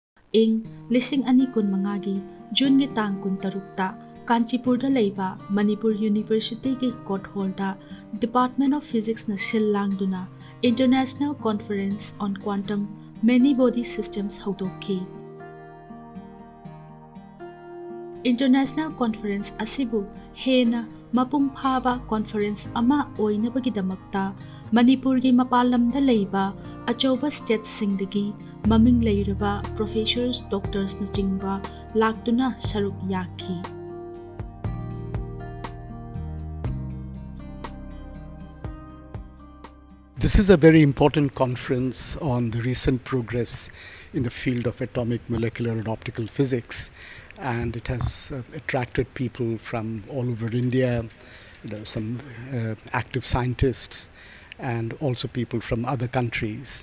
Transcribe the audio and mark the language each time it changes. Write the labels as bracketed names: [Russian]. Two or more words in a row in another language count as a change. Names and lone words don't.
[Manipuri] ing lising ani kun mangagi June gi tang kun tarukta Kanchipurda leiba Manipur University ki [English] court hall [Manipuri] da Department of Physics na silangduna International Conference on Quantum Many Body Systems haudoki. International Conference asibu hena mapung phaba conference ama oinabagidamakta Manipur gi mapalamda leiba achauba state singdagi maming leiraba [English] professors doctors [Manipuri] na chingba laktuna saruk yaki. [English] This is a very important conference on the recent progress in the field of atomic, molecular and optical physics, and it has attracted people from all over India, some active scientists and also people from other countries.